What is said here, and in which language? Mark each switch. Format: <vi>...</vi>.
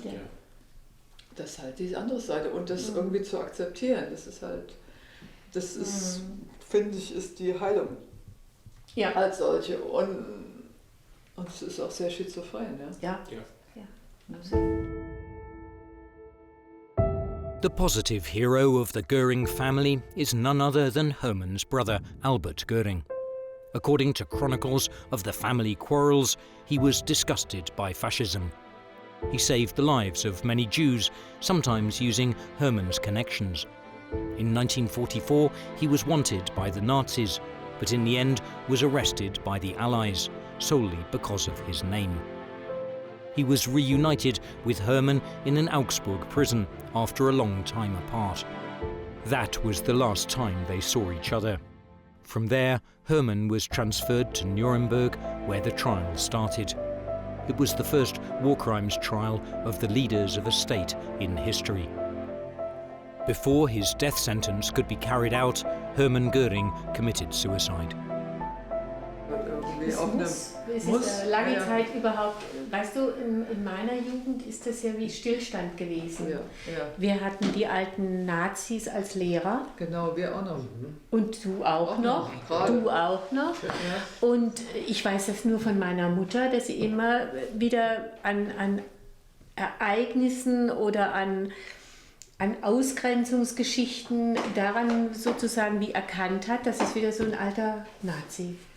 <de>Ja. Das ist halt die andere Seite und das irgendwie zu akzeptieren, das ist, finde ich, ist die Heilung als solche und es ist auch sehr schizophren. Ja.</de> <en>The positive hero of the Goering family is none other than Herman's brother, Albert Goering. According to chronicles of the family quarrels, he was disgusted by fascism. He saved the lives of many Jews, sometimes using Herman's connections. In 1944, he was wanted by the Nazis, but in the end was arrested by the Allies, solely because of his name. He was reunited with Herman in an Augsburg prison after a long time apart. That was the last time they saw each other. From there, Herman was transferred to Nuremberg, where the trial started. It was the first war crimes trial of the leaders of a state in history. Before his death sentence could be carried out, Hermann Göring committed suicide.</en> <de>Es ist lange Zeit überhaupt, weißt du, in meiner Jugend ist das ja wie Stillstand gewesen. Wir hatten die alten Nazis als Lehrer. Genau, wir auch noch. Und du auch noch. Du auch noch. Und ich weiß das nur von meiner Mutter, dass sie immer wieder an Ereignissen oder an Ausgrenzungsgeschichten daran sozusagen wie erkannt hat, dass es wieder so ein alter Nazi.</de>